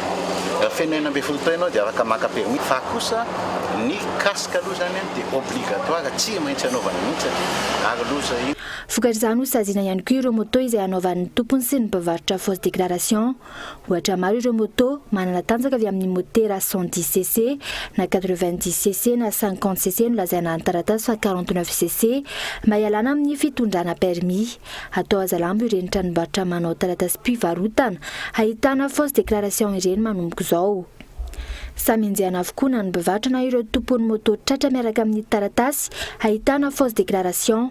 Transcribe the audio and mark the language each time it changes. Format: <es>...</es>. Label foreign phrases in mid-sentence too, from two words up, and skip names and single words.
<mg>Feno 9 taona ianao dia afaka maka permis. Fa kosa ny casque aloha zany dia obligatoire, tsy maintsy anaovana mihitsy ary loza io. Vokatr'izany ho saziana ihany koa ireo moto izay anaovan'ny tompony sy ny mpivarotra</mg> <fr>fausse déclaration.</fr> <mg>Ohatra maro ireo moto manana tanjaka avy amin'ny motera 110cc na 90cc na 50cc no lazaina ny taratasy fa 49cc mba hialana amin'ny fitondrana permis. Atao azalambo ireny tranombarotra manao taratasy mpivarotana ahitana</mg> <fr>fausse déclaration</fr> <mg>ireny manomboka izao. Samy enjehana avokoa na ny mpivarotra na ireo tompon'ny moto tratra miaraka amin'ny taratasy ahitana</mg> <fr>fausse déclaration.</fr>